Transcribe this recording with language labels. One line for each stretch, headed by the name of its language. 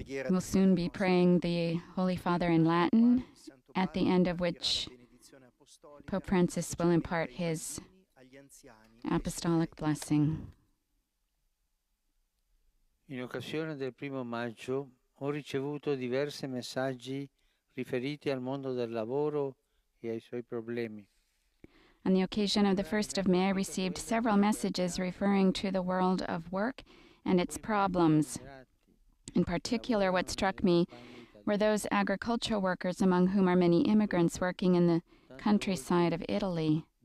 English: We'll soon be praying the Holy Father in Latin, at the end of which Pope Francis will impart his apostolic blessing.
Italian: In occasione del 1 maggio ho ricevuto diversi messaggi riferiti al mondo del lavoro e ai suoi problemi.
English: On the occasion of the 1st of May, I received several messages referring to the world of work and its problems. In particular, what struck me were those agricultural workers, among whom are many immigrants working in the countryside of Italy.